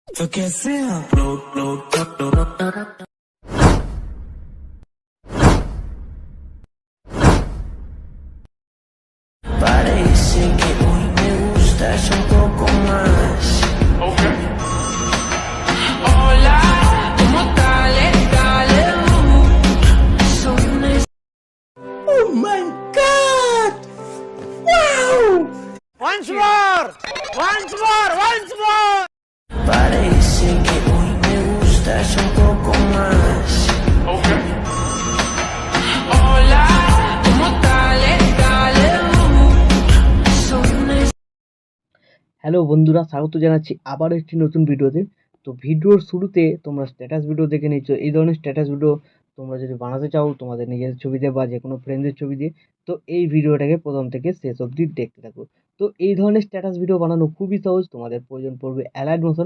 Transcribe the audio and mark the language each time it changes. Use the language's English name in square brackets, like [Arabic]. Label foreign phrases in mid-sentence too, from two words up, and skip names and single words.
[Hindi] तो कैसे अपलोड [Spanish] parece que hoy me gustas un poco más. Okay. Hola, ¿cómo tal? Dale, soy una... [English] Oh my God! Wow! Once more! Once more! Once more! [Spanish] Parece que hoy me gustas un poco más. Okay. Hola, ¿cómo tal? Dale, soy una... [Bangla] হ্যালো বন্ধুরা, স্বাগত জানাচ্ছি আবার একটি নতুন ভিডিওতে। তো ভিডিওর শুরুতে তোমরা [English] status video [Bangla] দেখে নিচ্ছ। এই ধরনের [English] status video [Bangla] তোমরা যদি বানাতে চাও তোমাদের নিজের ছবি দিয়ে বা যে কোনো ফ্রেন্ডের ছবি দিয়ে, তো এই ভিডিওটাকে প্রথম থেকে শেষ অবধি দেখতে থাকো। তো এই ধরনের [English] status video [Bangla] বানানো খুবই সহজ। তোমাদের প্রয়োজন পড়বে অ্যালাইট মোশন।